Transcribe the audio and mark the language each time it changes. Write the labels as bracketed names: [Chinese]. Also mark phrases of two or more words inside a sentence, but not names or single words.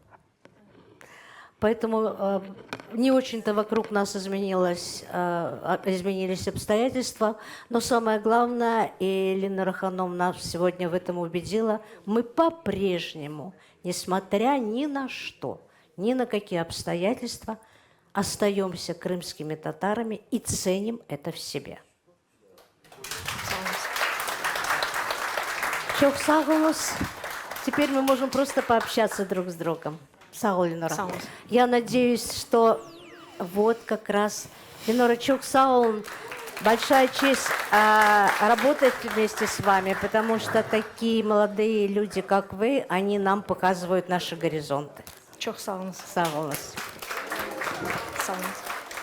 [Russian] Поэтому не очень-то вокруг нас изменились обстоятельства. Но самое главное, и Ленора Ханум нас сегодня в этом убедила, мы по-прежнему, несмотря ни на что, ни на какие обстоятельства, остаемся крымскими татарами и ценим это в себе. [Crimean Tatar] Çok sağ olun. [Russian] Теперь мы можем просто пообщаться друг с другом. [Crimean Tatar] Sağ ol, [Russian] Ленора. Я надеюсь, что вот как раз, Ленора, [Crimean Tatar] çok sağ olun. [Russian] Большая честь работать вместе с вами, потому что такие молодые люди, как вы, они нам показывают наши горизонты. [Crimean Tatar] Çok sağ olun. Sağ olun. Sağ olun.